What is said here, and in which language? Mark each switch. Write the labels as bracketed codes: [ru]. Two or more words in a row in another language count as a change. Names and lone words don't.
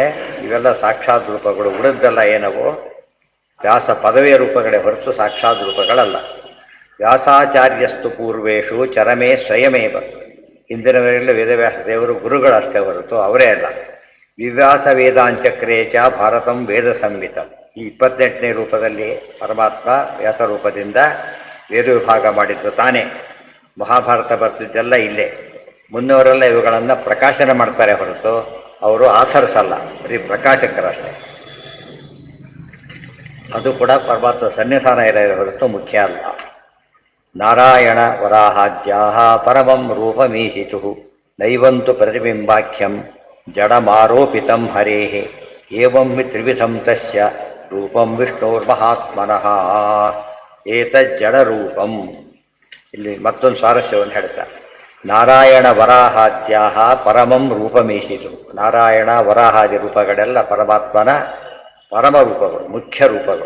[kn] ಇವೆಲ್ಲ ಸಾಕ್ಷಾತ್ ರೂಪಗಳು. ಉಳಿದೆಲ್ಲ ಏನವು? ವ್ಯಾಸ ಪದವಿಯ ರೂಪಗಳೇ ಹೊರತು ಸಾಕ್ಷಾತ್ ರೂಪಗಳಲ್ಲ. [sa] ವ್ಯಾಸಾಚಾರ್ಯಸ್ತು ಪೂರ್ವೇಶು ಚರಮೇ ಸ್ವಯಮೇವ, [kn] ಹಿಂದಿನವರೆಲ್ಲ ವೇದವ್ಯಾಸ ದೇವರು ಗುರುಗಳಷ್ಟೇ ಹೊರತು ಅವರೇ ಅಲ್ಲ. [sa] ವಿವ್ಯಾಸ ವೇದಾಂಚಕ್ರೇ ಚ ಭಾರತಂ ವೇದ ಸಂಹಿತಂ. [kn] ಈ 28ನೇ ರೂಪದಲ್ಲಿ ಪರಮಾತ್ಮ ವ್ಯಾಸ ರೂಪದಿಂದ ವೇದ ವಿಭಾಗ ಮಾಡಿದ್ದು ತಾನೇ. ಮಹಾಭಾರತ ಬರ್ತಿದ್ದೆಲ್ಲ ಇಲ್ಲೇ. ಮುನ್ನವರೆಲ್ಲ ಇವುಗಳನ್ನು ಪ್ರಕಾಶನ ಮಾಡ್ತಾರೆ ಹೊರತು ಅವರು ಆಥರ್ಸ್ ಅಲ್ಲ, ಬರೀ ಪ್ರಕಾಶಕರಷ್ಟೇ. ಅದು ಕೂಡ ಪರಮಾತ್ಮ ಸನ್ನಿಧಾನ ಇರೋ ಹೊರತು ಮುಖ್ಯ ಅಲ್ಲ. [sa] ನಾರಾಯಣ ವರಾಹಾದ್ಯಾ ಪರಮಂ ರೂಪಮೀಶಿತು ನೈವಂತು ಪ್ರತಿಬಿಂಬಾಖ್ಯಂ ಜಡಮಾರೋಪಿತಂ ಹರೇಃ ಏವಂ ತ್ರಿವಿಧಂ ತಸ್ಯ ರೂಪಂ ವಿಷ್ಣೋರ್ಮಹಾತ್ಮನಃ ಏತಜ್ಜಡರೂಪಂ. [kn] ಇಲ್ಲಿ ಮತ್ತೊಂದು ಸ್ವಾರಸ್ಯವನ್ನು ಹೇಳ್ತಾರೆ. [sa] ನಾರಾಯಣ ವರಾಹಾದ್ಯಾ ಪರಮಂ ರೂಪಮೀಶಿತು. [kn] ನಾರಾಯಣ ವರಾಹಾದಿ ರೂಪಗಳೆಲ್ಲ ಪರಮಾತ್ಮನ ಪರಮ ರೂಪಗಳು, ಮುಖ್ಯ ರೂಪಗಳು.